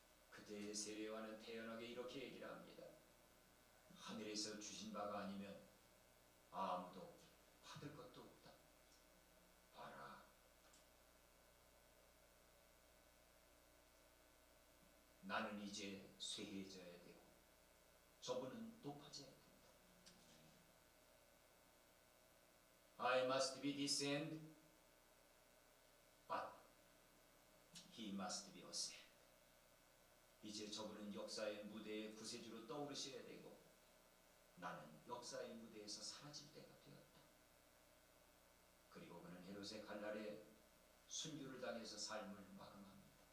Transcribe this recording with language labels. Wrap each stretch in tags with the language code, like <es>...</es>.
<ko>그때 세례 요한은 태연하게 이렇게 얘기를 합니다. 하늘에서 주신 바가 아니면 아무도 받을 것도 없다. 봐라. 나는 이제 쇠해져야 되고 저분은 높아져야 된다.</ko> <en>I must be descend, but he must be ascend.</en> <ko>이제 저분은 역사의 무대에 구세주로 떠오르셔야 되고 나는 역사의 무대에서 사라질 때가 되었다. 그리고 그는 헤롯의 칼날에 순교를 당해서 삶을 마감합니다.</ko>